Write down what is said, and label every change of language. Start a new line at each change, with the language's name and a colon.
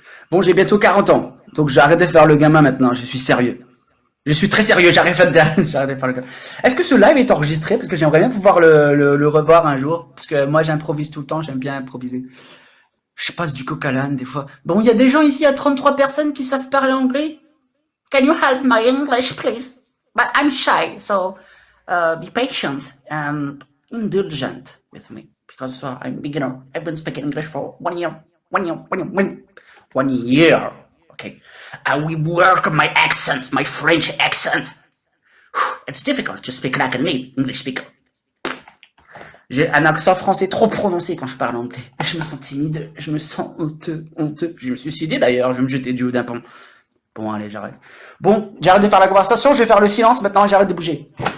French: Bon, j'ai bientôt 40 ans, donc j'arrête de faire le gamin maintenant, je suis sérieux. Je suis très sérieux, j'arrête de faire le gamin. Est-ce que ce live est enregistré? Parce que j'aimerais bien pouvoir le revoir un jour, parce que moi j'improvise tout le temps, j'aime bien improviser. Je passe du coq à l'âne des fois. Bon, il y a des gens ici, il y a 33 personnes qui savent parler anglais.
English: Can you help my English, please? But I'm shy, so be patient and indulgent with me because I'm beginner. I've been speaking English for 1 year. 1 year, 1 year, 1 year. Okay. I will work on my accent, my French accent. It's difficult to speak like an English speaker.
French: J'ai un accent français trop prononcé quand je parle anglais. Je me sens timide, je me sens honteux. Je me suis suicidé d'ailleurs, je vais me jeter du haut d'un pont. Bon, allez, j'arrête. Bon, j'arrête de faire la conversation, je vais faire le silence maintenant et j'arrête de bouger.